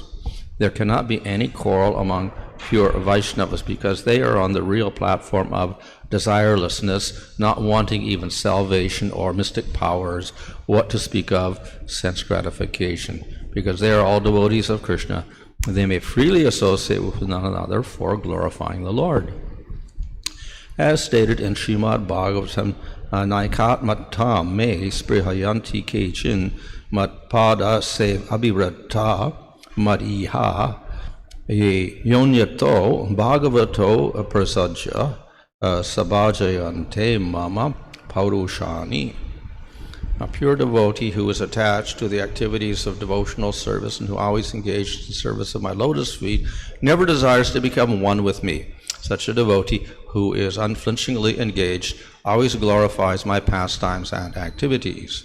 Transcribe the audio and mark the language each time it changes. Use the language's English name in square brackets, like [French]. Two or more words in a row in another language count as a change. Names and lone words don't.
[English] There cannot be any quarrel among pure Vaishnavas because they are on the real platform of desirelessness, not wanting even salvation or mystic powers, what to speak of sense gratification. Because they are all devotees of Krishna, they may freely associate with one another for glorifying the Lord. As stated in Srimad Bhagavatham, [Sanskrit] Naikat Mattam me sprihayanti kechin matpada se abhivrata madiha yonyato bhagavato prasajya sabhajayante mama paurushani. [English] A pure devotee who is attached to the activities of devotional service and who always engages in service of my lotus feet never desires to become one with me. Such a devotee who is unflinchingly engaged always glorifies my pastimes and activities.